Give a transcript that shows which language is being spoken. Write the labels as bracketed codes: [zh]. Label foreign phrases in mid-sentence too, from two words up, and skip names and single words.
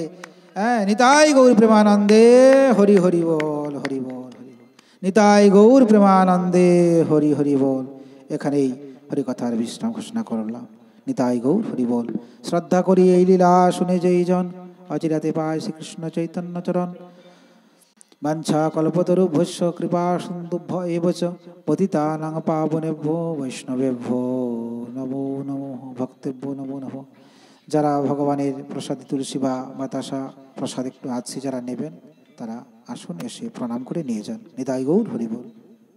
[bn] হ্যাঁ, নিতাই গৌর প্রেমানন্দে হরি হরি বল, হরি বল, হরি বল। নিতাই গৌর প্রেমানন্দে হরি হরি বল। এখানেই হরিকথার বিশ্রাম ঘোষণা করলাম। নিতাই গৌর হরি বল। শ্রদ্ধা করি এই লীলা শুনে যেই জন অচিরাতে পায় শ্রীকৃষ্ণ চৈতন্য চরণ। [sa] বাঞ্ছা কল্পতরুভ্যশ্চ কৃপা সিন্ধুভ্য এব চ পতিতানাং পাবনেভ্যো বৈষ্ণবেভ্যো নমো নমো ভক্তেভ্যো নমো নমো। [bn] যারা ভগবানের প্রসাদে তুলসী বা বাতাসা প্রসাদ একটু আছে যারা নেবেন তারা আসুন, এসে প্রণাম করে নিয়ে যান। নিতাই গৌর হরি বল।